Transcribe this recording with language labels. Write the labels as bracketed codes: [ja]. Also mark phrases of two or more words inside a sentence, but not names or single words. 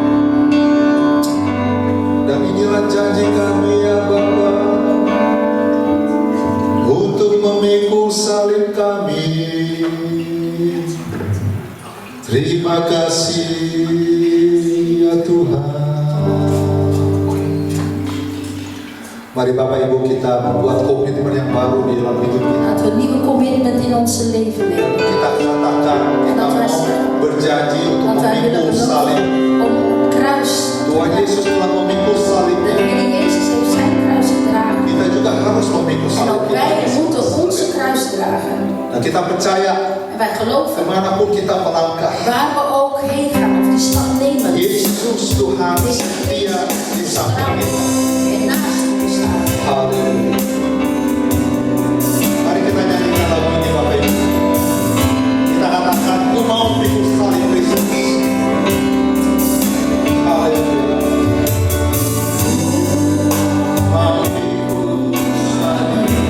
[id] Dan inilah janji kami ya Bapa, untuk memikul salib kami. Terima kasih ya Tuhan. Mari Bapak Ibu kita membuat komitmen yang baru di dalam hidup kita. [nl] Laten we een nieuwe commitment in ons leven nemen. [id] Kita katakan, [nl] En [id] kita [nl] dat wij [id] mau [nl] zeggen, [id] berjanji untuk [nl] Want wij willen [id] memikul salib. [nl] beloven om het kruis te [id] Tuhan [nl] dragen. [id] Yesus telah memikul [nl] De [id] salibnya. [nl] Heer Jezus heeft zijn kruis gedragen. [id] Kita juga harus memikul [nl] En [id] salib [nl] ook [id] kita. [nl] wij moeten onze kruis dragen. [id] Dan kita percaya [nl] En wij geloven, [id] kemanapun kita melangkah, [nl] waar we ook heen gaan of die stap nemen, [id] Yesus Tuhan setia di samping kita. [nl] en naast ons staan. [id] Haleluya. Mari kita nyanyikan lagu ini Bapak Ibu. Kita katakan, "Ku mau memikul salib Kristus." Haleluya. Mau memikul salib.